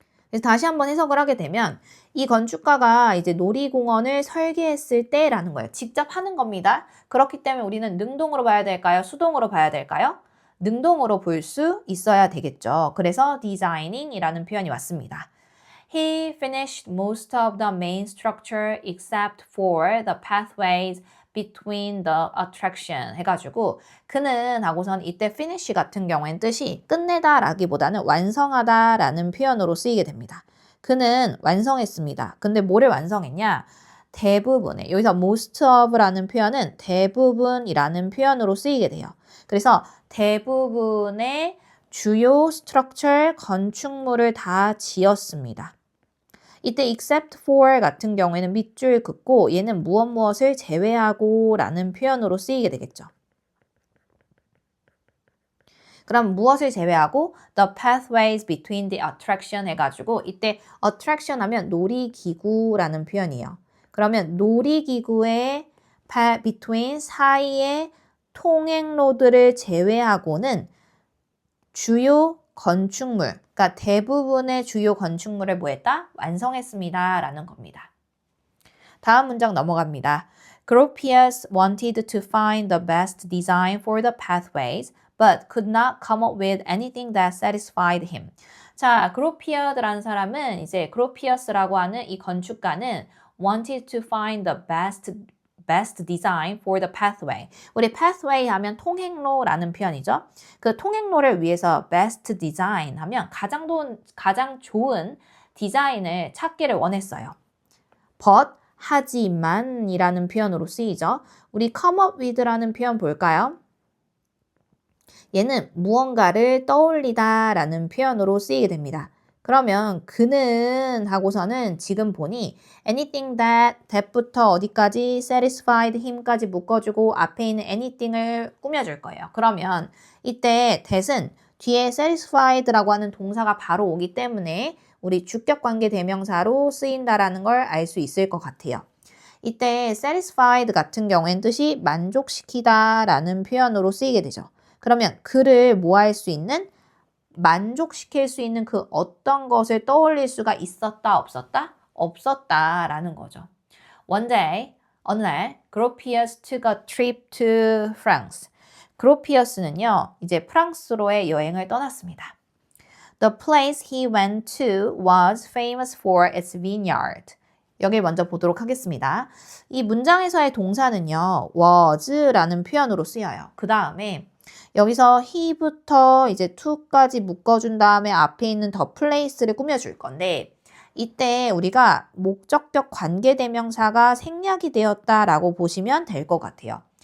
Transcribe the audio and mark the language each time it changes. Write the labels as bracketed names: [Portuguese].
[Korean] 그래서 다시 한번 해석을 하게 되면 이 건축가가 이제 놀이공원을 설계했을 때라는 거예요. 직접 하는 겁니다. 그렇기 때문에 우리는 능동으로 봐야 될까요? 수동으로 봐야 될까요? 능동으로 볼 수 있어야 되겠죠. 그래서 designing이라는 표현이 왔습니다. [English] He finished most of the main structure except for the pathways between the attraction [Korean] 해가지고 그는 하고선 이때 finish 같은 경우엔 뜻이 끝내다 라기보다는 완성하다 라는 표현으로 쓰이게 됩니다. 그는 완성했습니다. 근데 뭐를 완성했냐? 대부분의 여기서 most of라는 표현은 대부분이라는 표현으로 쓰이게 돼요. 그래서 대부분의 주요 스트럭처 건축물을 다 지었습니다. 이때 except for 같은 경우에는 밑줄 긋고 얘는 무엇을 제외하고 라는 표현으로 쓰이게 되겠죠. 그럼 무엇을 제외하고 [English] the pathways between the attraction [Korean] 해가지고 이때 attraction 하면 놀이기구라는 표현이에요. 그러면 놀이기구의 between 사이의 통행로들을 제외하고는 주요 건축물, 그러니까 대부분의 주요 건축물을 뭐 했다? 완성했습니다. 라는 겁니다. 다음 문장 넘어갑니다. [English] Gropius wanted to find the best design for the pathways, but could not come up with anything that satisfied him. [Korean] 자, 그로피어드라는 사람은 이제 그로피어스라고 하는 이 건축가는 [English] wanted to find the best design for the pathway. [Korean] 우리 pathway 하면 통행로라는 표현이죠. 그 통행로를 위해서 best design 하면 가장 좋은 디자인을 찾기를 원했어요. but 하지만 이라는 표현으로 쓰이죠. 우리 come up with라는 표현 볼까요? 얘는 무언가를 떠올리다 라는 표현으로 쓰이게 됩니다. 그러면 그는 하고서는 지금 보니 anything that부터 어디까지 satisfied him까지 묶어주고 앞에 있는 anything을 꾸며줄 거예요. 그러면 이때 that은 뒤에 satisfied라고 하는 동사가 바로 오기 때문에 우리 주격관계 대명사로 쓰인다라는 걸 알 수 있을 것 같아요. 이때 satisfied 같은 경우엔 뜻이 만족시키다 라는 표현으로 쓰이게 되죠. 그러면 그를 뭐 할 수 있는? 만족시킬 수 있는 그 어떤 것을 떠올릴 수가 있었다, 없었다? 없었다라는 거죠. [English] One day, [Korean] 어느 날, [English] Gropius took a trip to France. [Korean] 그로피어스는요, 이제 프랑스로의 여행을 떠났습니다. [English] The place he went to was famous for its vineyard. [Korean] 여기를 먼저 보도록 하겠습니다. 이 문장에서의 동사는요, was라는 표현으로 쓰여요. 그 다음에 여기서 he부터 이제 to까지 묶어준 다음에 앞에 있는 the place를 꾸며줄 건데 이때 우리가 목적격 관계대명사가 생략이 되었다라고 보시면 될 것 같아요.